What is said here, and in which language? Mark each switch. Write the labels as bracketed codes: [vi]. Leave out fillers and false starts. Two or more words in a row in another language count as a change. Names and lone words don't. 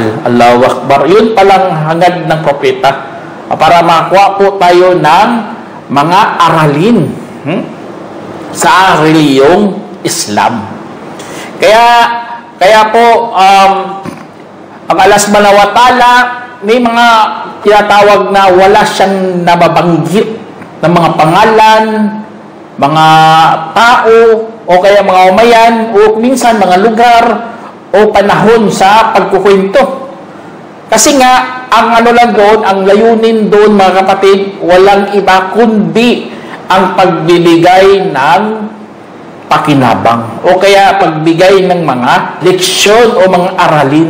[ar] الله أكبر. [tl] Yun palang hangad ng propeta. Para makakuha po tayo ng mga aralin sa reliyong Islam. Kaya po, ang Allah [ar] سبحانه وتعالى, [tl] may mga tinatawag na wala siyang nababanggit ng mga pangalan, mga tao, o kaya mga umayan, o minsan mga lugar, o panahon sa pagkukwento. Kasi nga, ang lang doon, ang layunin doon mga kapatid, walang iba kundi ang pagbibigay ng pakinabang o kaya pagbigay ng mga leksyon o mga aralin.